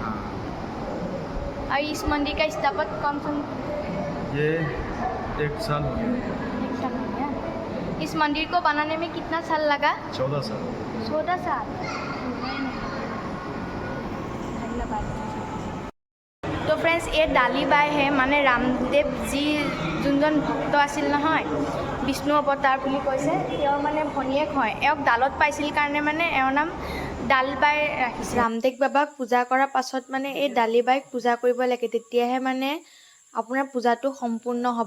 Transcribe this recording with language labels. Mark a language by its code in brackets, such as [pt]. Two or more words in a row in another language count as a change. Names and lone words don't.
[hi] हाँ, और इस मंदिर का स्थापत कौन सा? ये 1 साल हो गया। एक साल हो गया। इस मंदिर को बनाने में कितना साल लगा? 14 साल। 14 साल। धन्यवाद। [as] তো ফ্ৰেণ্ডছ এই ডালি বাই হে মানে ৰামদেৱ যি যোনজন ভক্ত আছিল নহয়, বিষ্ণু অৱতাৰ বুলি কৈছে, তেওঁৰ মানে ভনীয়েক হয়। এওঁক ডালত পাইছিল কাৰণে মানে এওঁৰ নাম ডাল বাই ৰাখিছে। ৰামদেৱ বাবাক পূজা কৰাৰ পাছত মানে এই ডালি বাইক পূজা কৰিব লাগে, তেতিয়াহে মানে আপোনাৰ পূজাটো সম্পূৰ্ণ হ'ব।